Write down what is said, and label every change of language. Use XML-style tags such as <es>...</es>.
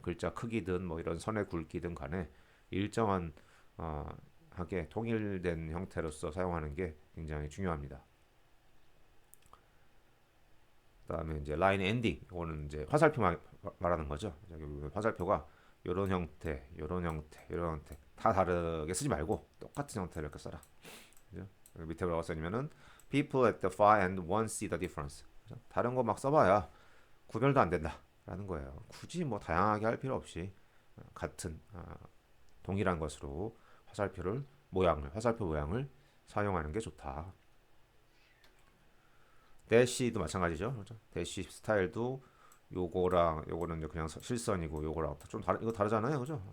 <ko>글자 크기든 뭐 이런 선의 굵기든 간에 일정한 하게 통일된 형태로서 사용하는 게 굉장히 중요합니다. 그다음에 이제 라인 엔딩, 이거는 이제 화살표 말하는 거죠. 화살표가 이런 형태, 이런 형태, 이런 형태 다 다르게 쓰지 말고 똑같은 형태를 이렇게 써라. 그죠? 밑에 뭐라고 써냐면은</ko> <en>people at the far end won't see the difference.</en> <ko>그죠? 다른 거 막 써봐야 구별도 안 된다라는 거예요. 굳이 뭐 다양하게 할 필요 없이 같은 동일한 것으로 화살표를 모양을 화살표 모양을 사용하는 게 좋다. 대시도 마찬가지죠. 그렇죠? 대시 스타일도 요거랑 요거는 이제 그냥 실선이고 요거랑 좀 다른 이거 다르잖아요. 그죠?</ko>